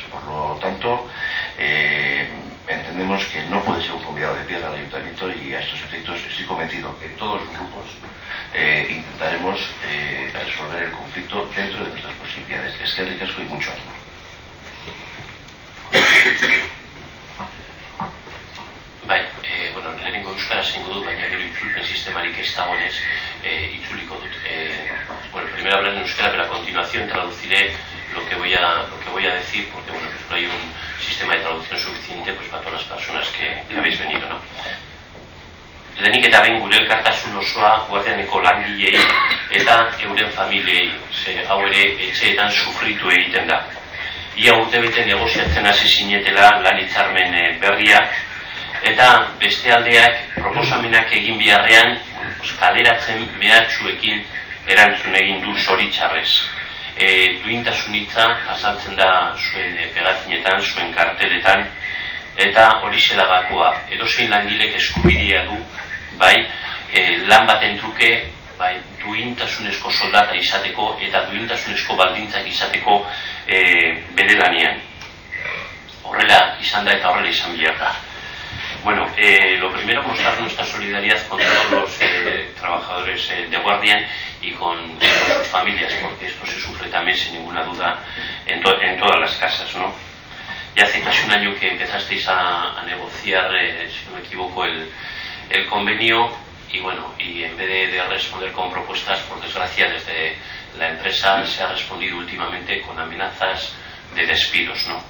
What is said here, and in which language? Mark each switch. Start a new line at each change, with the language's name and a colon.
Spanish: Por lo tanto, entendemos que no puede ser un convidado de piedra al ayuntamiento y a estos efectos estoy convencido que todos los grupos intentaremos resolver el conflicto dentro de nuestras posibilidades. Es que ricas y mucho ánimo.
Basque: Bai, bueno, lehenengo euskara zeingo dut, baina gero itzulpen sistemarik ez dagoenez itzuliko dut. Bueno, primero hablaré en euskara, pero a continuación traduciré lo que voy a decir, porque bueno, pues no hay un sistema de traducción suficiente pues para todas las personas que habéis venido, ¿no? Lehenik eta behin gure elkartasun osoa Guardianeko langileei eta euren familiei, ze hau ere etxeetan sufritu egiten da. Ia urtebete negoziatzen hasi zinetela lan hitzarmen berriak, eta beste aldeak proposamenak egin biharrean kaleratzen mehatxuekin erantzun egin du zoritxarrez. Duintasunitza azaltzen da zuen pegatinetan, zuen karteletan, eta hori zela bakoa. Edozein langilek eskubidea du, bai, lan baten truke, bai, duintasunezko soldata izateko eta duintasunezko baldintzak izateko bere lanean. Horrela izan da eta horrela izan behar da.
Spanish: Bueno, lo primero, mostrar nuestra solidaridad con todos los trabajadores de Guardian y con sus familias, porque esto se sufre también, sin ninguna duda, en todas las casas, ¿no? Ya hace casi un año que empezasteis a negociar, si no me equivoco, el convenio, y bueno, y en vez de responder con propuestas, por desgracia, desde la empresa se ha respondido últimamente con amenazas de despidos, ¿no?